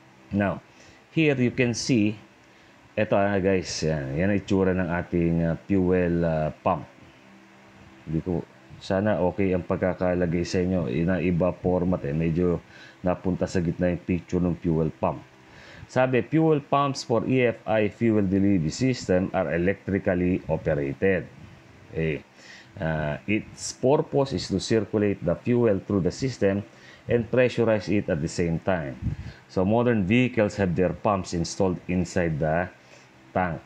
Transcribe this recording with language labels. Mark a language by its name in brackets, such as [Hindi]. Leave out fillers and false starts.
[English] Now, here you can see, [Filipino] eto guys, yan ang itsura ng ating fuel pump. Hindi ko, sana okay ang pagkakalagay sa inyo. Iba format medyo napunta sa gitna yung picture ng fuel pump. [English] Sabi, fuel pumps for EFI fuel delivery system are electrically operated. Okay. Its purpose is to circulate the fuel through the system and pressurize it at the same time. So, modern vehicles have their pumps installed inside the tank.